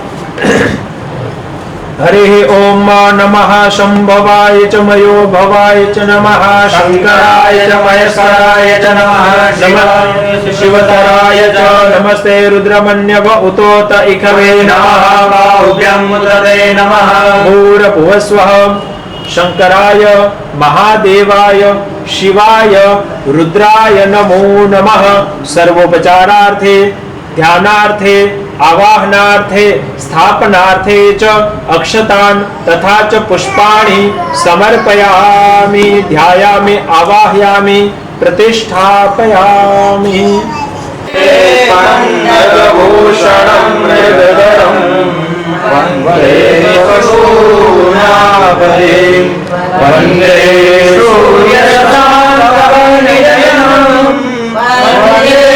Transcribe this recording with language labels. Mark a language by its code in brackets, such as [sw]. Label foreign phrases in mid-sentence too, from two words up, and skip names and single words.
[sa] હરે ઓમ નમઃ શંભવાય ચ મયો ભવાય ચ નમઃ શંકરાય ચ મહેશ્વરાય ચ નમઃ શિવતરાય ચ નમસ્તે રુદ્રમન્યવ ઉતોત ઇખવે નમઃ બાહુભ્યં મુદ્રતે નમઃ ભૂરભુવસ્વઃ શંકરાય મહાદેવાય શિવાય રુદ્રાય નમો નમઃ. સર્વોપચારાર્થે ध्यानार्थे आवाहनार्थे स्थापनार्थे च अक्षतान् तथा च पुष्पाणि समर्पयामि ध्यायामि आवाहयामि प्रतिष्ठापयामि. पन्नगभूषणं मृगधरं वन्दे पशूनाभयं वन्दे सूर्यशान्तनिलयं वन्दे